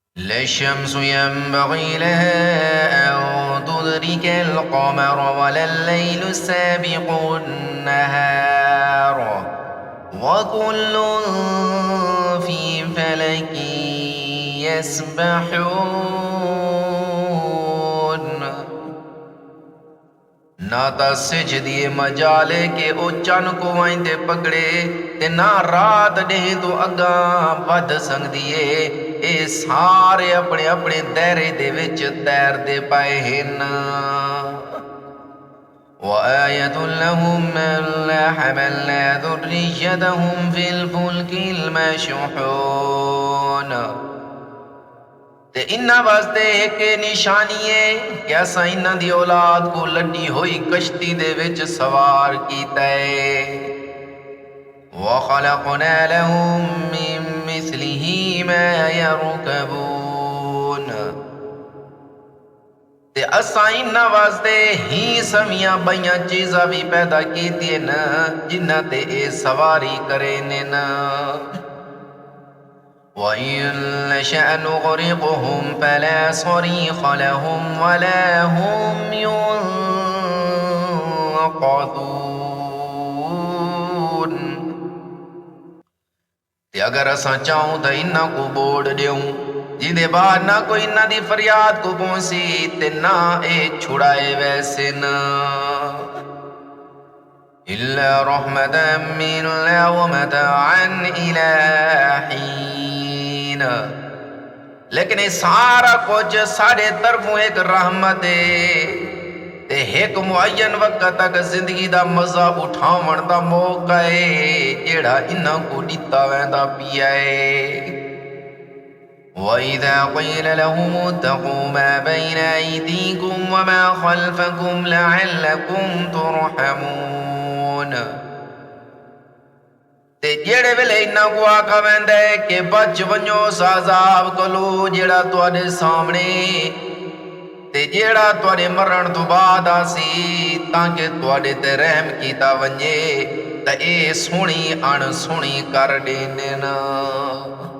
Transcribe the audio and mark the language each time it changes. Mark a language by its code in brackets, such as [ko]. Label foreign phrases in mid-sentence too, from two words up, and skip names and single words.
[ar] لا الشمس ينبغي لها أن تدرك القمر ولا الليل سابق النهار وكل في فلك يسبحون. [skr] نہ تا سجدی مجالے کے او چن کو وائن تے پکڑے تے نہ رات ڈے تو اگاں ود سنگ دیے. اے سارے اپنے اپنے دائرے دے وچ تیر دے پائے ہن. [ar] وآية لهم ألا حملنا ذريتهم في الفلك المشحون. [skr] تے انہاں واسطے ایک نشانی ہے کہ اساں انہاں دی اولاد کو لڈی ہوئی کشتی دے وچ سوار کیتا ہے. [ar] وَخَلَقْنَا لَهُم مِّن مِّثْلِهِ مَا يَرْكَبُونَ. [skr] تے اساں انہاں واسطے ہی سمیاں بائیاں چیزاں بھی پیدا کیتی نا جنہاں تے اے سواری کرے نا. [ar] وَإِن نَّشَأْ نُغْرِقْهُمْ فَلَا صَرِيخَ لَهُمْ وَلَا هُمْ يُنقَذُونَ. [skr] تے اگر اساں چاہوں تے انہاں کو بوڑ دیوں جی دے بعد نہ کوئی انہاں دی فریاد کو پہنچی تے نہ اے چھڑائے ویسے نا. [ar] إِلَّا رَحْمَةً مِّنَّا وَمَتَاعًا إِلَىٰ حِينٍ. [skr] لیکن یہ سارا کچھ ساڑھے طرفوں ایک رحمت ہے تے ایک معین وقت تک زندگی دا مزہ اٹھاون دا موقع ہے جیڑا انہاں کو دیتا ویندا پیا ہے. [ar] وَإِذَا قِيلَ لَهُمُ اتَّقُوا مَا بَيْنَ أَيْدِيكُمْ وَمَا خَلْفَكُمْ لَعَلَّكُمْ تُرْحَمُونَ. [skr] تے جیڑے ویلے انہاں کو آکھا ویندا ہے کہ بچ ونجو اس عذاب کولو جیڑا تواڈے سامنے تے جیڑا تواڈے مرن تو بعد آسی تاکہ تواڈے تے رحم کیتا ونجے تے اے سونی ان سونی کر دینے نا.